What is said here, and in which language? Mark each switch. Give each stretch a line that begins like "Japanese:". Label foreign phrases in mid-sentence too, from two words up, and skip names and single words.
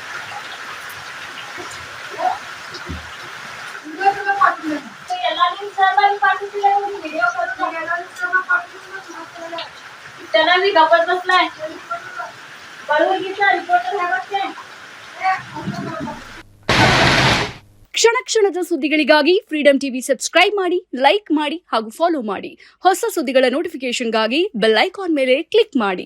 Marathi: याला सहभागी पाठवतील व्हिडिओ करून त्यांना मी गप्पत बसलाय कलबुर्गीचा रिपोर्टर आहे बघ ते
Kannada: ಕ್ಷಣ ಕ್ಷಣದ ಸುದ್ದಿಗಳಿಗಾಗಿ ಫ್ರೀಡಂ ಟಿವಿ ಸಬ್ಸ್ಕ್ರೈಬ್ ಮಾಡಿ, ಲೈಕ್ ಮಾಡಿ ಹಾಗೂ ಫಾಲೋ ಮಾಡಿ. ಹೊಸ ಸುದ್ದಿಗಳ ನೋಟಿಫಿಕೇಶನ್ಗಾಗಿ
English: bell icon
Kannada: ಮೇಲೆ ಕ್ಲಿಕ್ ಮಾಡಿ.